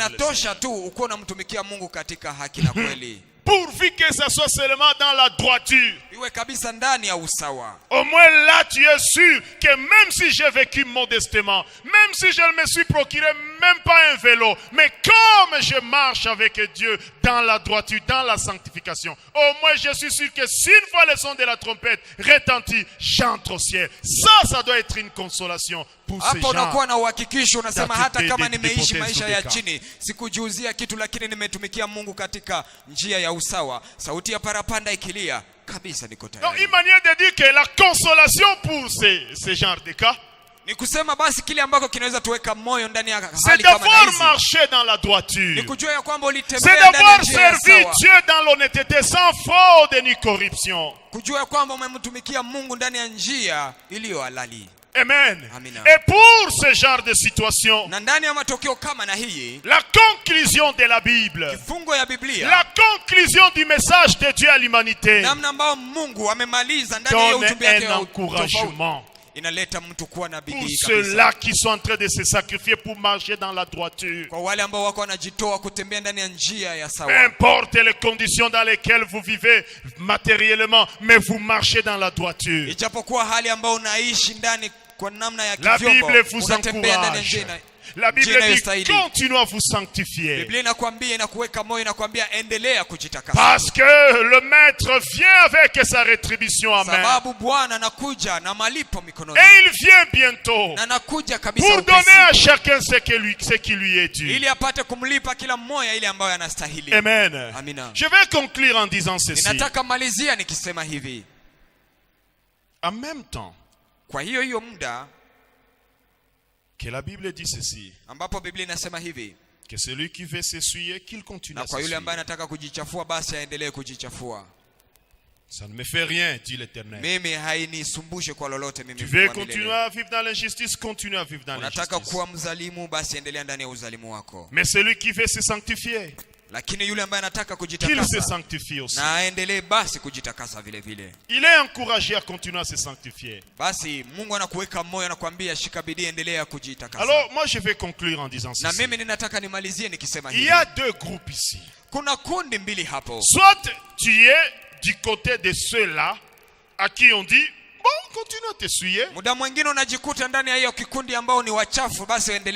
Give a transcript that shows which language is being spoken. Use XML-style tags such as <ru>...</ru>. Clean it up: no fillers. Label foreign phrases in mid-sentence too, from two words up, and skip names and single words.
<sw>inatosha tu uko unamtumikia Mungu katika haki na kweli.</sw> <fr>Pourvu que ça soit seulement dans la droiture.</fr> <sw>Iwe kabisa ndani ya usawa.</sw> <fr>Au moins là, tu es sûr que même si j'ai vécu modestement, même si je ne me suis procuré même pas un vélo, mais comme je marche avec Dieu dans la droiture, dans la sanctification, au moins je suis sûr que si une fois le son de la trompette retentit, j'entre au ciel. Ça doit être une consolation pour ces</fr> <sw>Hapo</sw> <fr>gens.</fr> <sw>unakuwa na uhakikisho, unasema hata kama nimeishi</sw> <fr>d'hypothèse</fr> <sw>maisha ya</sw> <fr>de</fr> <sw>chini, sikujiuzia kitu, lakini nimetumikia Mungu katika njia ya usawa. Sauti ya parapanda ikilia, kabisa niko</sw> <fr>Donc,</fr> <sw>tayari.</sw> <fr>une manière de dire que la consolation pour ces genres de cas,</fr> <sw>Ni kusema basi kile ambako kinaweza tuweka moyo ndani ya</sw> <fr>c'est</fr> <sw>hali kama na</sw> <fr>d'avoir</fr> <sw>hizi,</sw> <fr>marché dans la</fr> <sw>ni</sw> <fr>droiture.</fr> <sw>kujua ya kwamba</sw> <fr>C'est</fr> <sw>ulitembea ndani ya</sw> <fr>d'avoir</fr> <sw>njia ya</sw> <fr>servi</fr> <sw>sawa,</sw> <fr>Dieu dans l'honnêteté, sans fraude ni corruption.</fr> <sw>kujua ya kwamba umemtumikia Mungu ndani ya njia iliyo halali.</sw> <fr>Amen.</fr> <sw>Amina.</sw> <fr>Et pour ce genre de situation,</fr> <sw>Na ndani ya matokeo kama na hii,</sw> <fr>la conclusion de la Bible,</fr> <sw>fungo ya Biblia,</sw> <fr>la conclusion du message de Dieu à l'humanité</fr> <sw>namna ambayo Mungu amemaliza ndani ya hiyo</sw> <fr>donne</fr> <sw>ujumbe wake</sw> <fr>un</fr> <sw>wa tofauti,</sw> <fr>encouragement.</fr> <sw>inaleta mtu kuwa na</sw> <fr>Pour</fr> <sw>bidii</sw> <fr>ceux-là</fr> <sw>kabisa.</sw> <fr>qui sont en train de se sacrifier pour marcher dans la droiture.</fr> <sw>Kwa wale ambao wako wanajitoa kutembea ndani ya njia ya</sw> <fr>Peu</fr> <sw>sawa.</sw> <fr>importe les conditions dans lesquelles vous vivez matériellement, mais vous marchez dans la droiture.</fr> <sw>Ijapokuwa hali ambayo unaishi ndani kwa namna ya</sw> <fr>La</fr> <sw>kivyombo,</sw> <fr>Bible vous</fr> <sw>unatembea ndani ya</sw> <fr>encourage.</fr> <sw>njia.</sw> <fr>La Bible</fr> <sw>Njia</sw> <fr>dit</fr> <sw>inayostahili.</sw> <fr>continuez à vous sanctifier.</fr> <sw>Biblia inakwambia, inakuweka moyo, inakwambia endelea kujitakasa.</sw> <fr>Parce que le maître vient avec sa rétribution. Amen.</fr> <sw>Sababu Bwana anakuja na malipo mikononi.</sw> <fr>Et il vient bientôt</fr> <sw>Na anakuja kabisa</sw> <fr>pour</fr> <sw>upesi,</sw> <fr>donner à chacun ce qui lui est dû.</fr> <sw>ili apate kumlipa kila mmoja ile ambayo anastahili.</sw> <fr>Amen.</fr> <sw>Amina.</sw> <fr>Je vais conclure en disant ceci.</fr> <sw>Ninataka malizia nikisema hivi.</sw> <fr>En même temps</fr> <sw>Kwa hiyo muda</sw> <fr>que la Bible dit ceci,</fr> <sw>ambapo Biblia inasema hivi,</sw> <fr>que celui qui veut s'essuyer, qu'il continue</fr> <sw>na</sw> <fr>à</fr> <sw>kwa yule ambaye</sw> <fr>s'essuyer.</fr> <sw>anataka kujichafua basi aendelee kujichafua.</sw> <fr>Ça ne me fait rien, dit l'Éternel.</fr> <sw>Mimi hainisumbushe kwa lolote mimi.</sw> <fr>Tu veux</fr> <sw>Mungu wa milele.</sw> <fr>continuer à vivre dans l'injustice, continue à vivre dans</fr> <sw>Unataka</sw> <fr>l'injustice.</fr> <sw>kuwa mzalimu, basi endelea ndani ya uzalimu wako.</sw> <fr>Mais celui qui veut se sanctifier,</fr> <sw>Lakini yule ambaye anataka</sw> <fr>qu'il se</fr> <sw>kujitakasa</sw> <fr>sanctifie aussi.</fr> <sw>na aendelee basi kujitakasa vile vile.</sw> <fr>Il est encouragé à continuer à se sanctifier.</fr> <sw>Basi Mungu anakuweka moyo, anakuambia shika bidii, endelea kujitakasa.</sw> <fr>Alors, moi je vais conclure en disant</fr> <sw>Na</sw> <fr>ceci.</fr> <sw>mimi ninataka nimalizie nikisema</sw> <fr>Il</fr> <sw>hivi.</sw> <fr>y a deux groupes ici.</fr> <sw>Kuna kundi mbili hapo.</sw> <fr>Soit tu es du côté de ceux-là à qui on dit, bon, continue à t'essuyer.</fr> <sw>Muda mwingine unajikuta ndani ya hiyo kikundi ambao ni wachafu, basi endelea</sw>